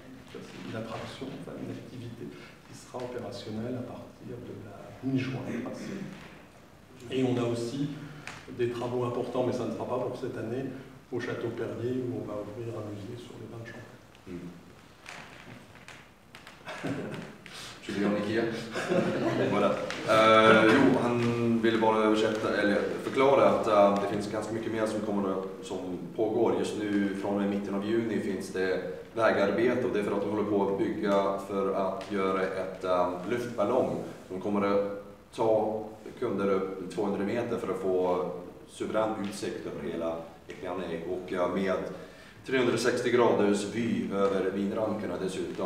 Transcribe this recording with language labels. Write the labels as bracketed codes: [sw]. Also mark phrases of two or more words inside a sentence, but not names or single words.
[fr] C'est une attraction, une activité qui sera opérationnelle à partir de la mi-juin. Et on a aussi des travaux importants, mais ça ne sera pas pour cette année, au Château Perrier, où on va ouvrir un musée sur les vins de Champagne. [sv] Je vill göra Ikea. [fr] Voilà. [sv] Jo, han ville bara översätta, eller förklara att det finns ganska mycket mer som pågår. Just nu från och med mitten av juni finns det vägarbete och det är för att de håller på att bygga för att göra ett luftballong som kommer att ta kunder upp 200 meter för att få suverän utsikt över hela Ekliané och med 360 graders vy över vinrankerna dessutom.